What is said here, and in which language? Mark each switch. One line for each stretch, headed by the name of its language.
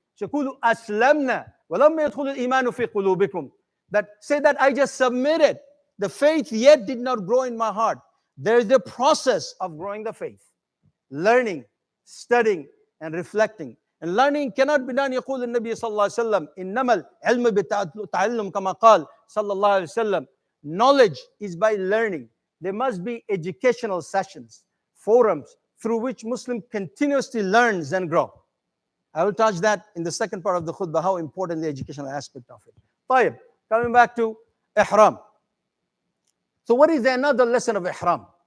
Arabic: So Kulu aslamna. وَلَمَّ يَدْخُلُ الْإِيمَانُ فِي قُلُوبِكُمْ.
English: That say that I just submitted. The faith yet did not grow in my heart. There is a process of growing the faith. Learning, studying, and reflecting. And learning cannot be done.
Arabic: يقول النبي صلى الله عليه وسلم إنما العلم بالتعلم كما قال صلى الله عليه وسلم.
English: Knowledge is by learning. There must be educational sessions, forums through which Muslim continuously learns and grow. I will touch that in the second part of the khutbah, how important the educational aspect of it. طيب, coming back to Ihram. So what is another lesson of Ihram?